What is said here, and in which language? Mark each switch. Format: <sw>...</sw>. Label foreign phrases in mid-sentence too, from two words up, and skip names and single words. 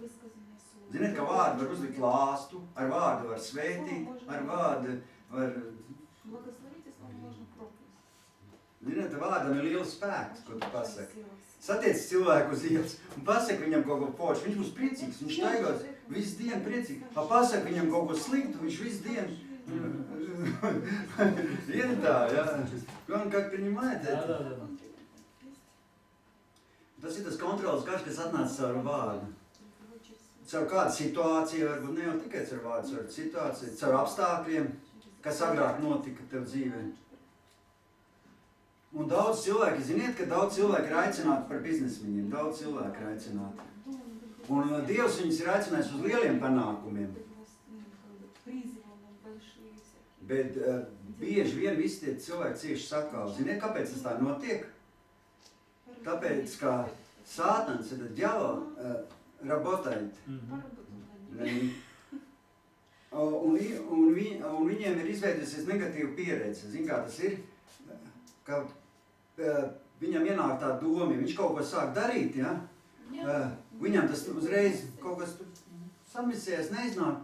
<lv>Ziniet, ka vārdu var uzlikt lāstu, ar vārdu var svētīt, ar vārdu var... Ziniet, vārdam ir liels spēks, ko tu pasaki. Satiec cilvēku uz ielas un pasaki viņam kaut ko foršu. Viņš būs priecīgs, viņš staigās visu dienu priecīgi. Pasaki viņam kaut ko sliktu, viņš visu dienu. Ir tā, jā. Un</lv> <ru>как принимает это?</ru> <lv>Tas ir tas kontrols garš, kas atnāca caur vārdu. Caur kādu situāciju, varbūt ne jau tikai caur vārdu, caur situāciju, caur apstākļiem, kas agrāk notika tev dzīvē. Un daudz cilvēki, ziniet, ka daudz cilvēki ir aicināti par biznesmeņiem, daudz cilvēki ir aicināti. Un Dievs viņus ir aicinājis uz lieliem panākumiem. Bet bieži vien visi tie cilvēki cieši sakāv. Ziniet, kāpēc tas tā notiek? Tāpēc, ka Sātans,</lv> <ru>это дьявол, работает.</ru> <lv>Un viņiem ir izveidojusies negatīva pieredze. Zin, kā tas ir? Ka viņam ienāk tā doma, viņš kaut ko sāk darīt, ja? Viņam tas uzreiz kaut kas samisējas, neiznāk.</lv>